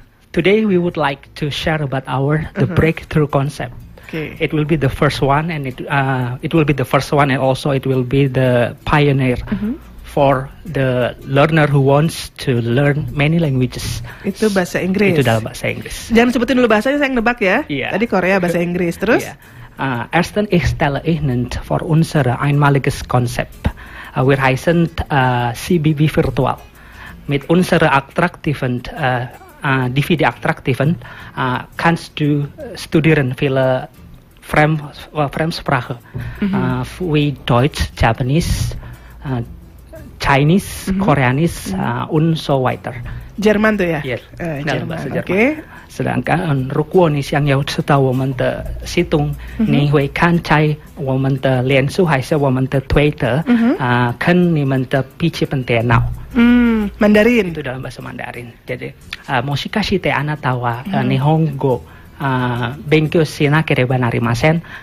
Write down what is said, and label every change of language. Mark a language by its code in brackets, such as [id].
[en] Today we would like to share about the breakthrough concept. Okay. It will be the first one, and it will be the first one, and also it will be the pioneer for the learner who wants to learn many languages. [id] Itu bahasa Inggris. Itu dalam bahasa Inggris. Jangan sebutin dulu bahasanya, saya nebak ya. Iya. Tadi Korea bahasa Inggris, terus? Iya. [de] Ersten ich stelle Ihnen vor unsere einmaliges Konzept. Wir heißen CBB Virtual. Mit unserer attraktiven DVD-attraktiven kannst du studieren viele Fremdsprache. Wie Deutsch, Japanese, Chinese, Koreanis, und so weiter. [id] Jerman tuh ya? [en] Yes, [id] dalam bahasa Jerman. [en] Okay. [id] Sedangkan [zh] 如果你想要知道我们的系统，你会看在我们的脸书还是我们的推特，看你们的笔记本电脑。 [id] Mandarin. Itu dalam bahasa Mandarin. Jadi, [ja] もしかしてあなたは日本語勉強しなければなりません。